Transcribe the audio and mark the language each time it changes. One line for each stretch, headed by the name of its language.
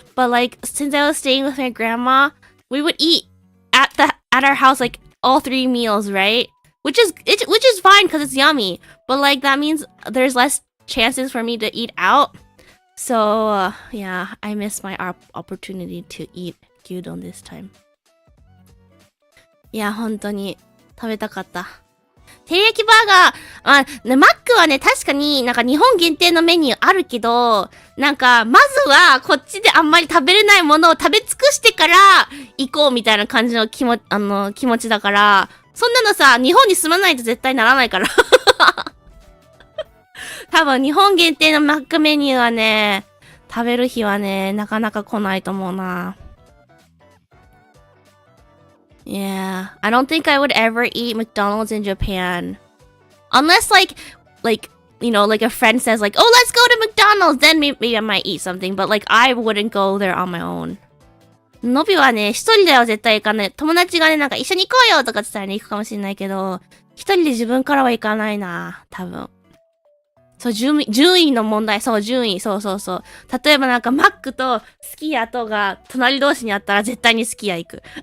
English: But like, since I was staying with my grandma, we would eat at our house like all 3 meals, right? Which is fine because it's yummy. But like, that means there's less chances for me to eat out. So yeah, I missed my opportunity to eat gyudon this time.
Japanese: いや、本当に食べたかった。照り焼きバーガー、マックはね、確かになんか日本限定のメニューあるけど、なんか、まずはこっちであんまり食べれないものを食べ尽くしてから行こうみたいな感じの気持ちだから、そんなのさ、日本に住まないと絶対ならないから。多分日本限定のマックメニューはね、食べる日はね、なかなか来ないと思うな。
English: Yeah, I don't think I would ever eat McDonald's in Japan. Unless like, you know, like a friend says like, oh, let's go to McDonald's, then maybe I might eat something. But like, I wouldn't go there on my own.
Japanese: のびはね、一人では絶対行かない。友達がね、なんか一緒に行こうよとかって言ったらね、行くかもしれないけど、一人で自分からは行かないな、多分。そう、順位の問題。そう、順位。そう。例えばなんか、マックとすき家とが隣同士にあったら絶対にすき家行く。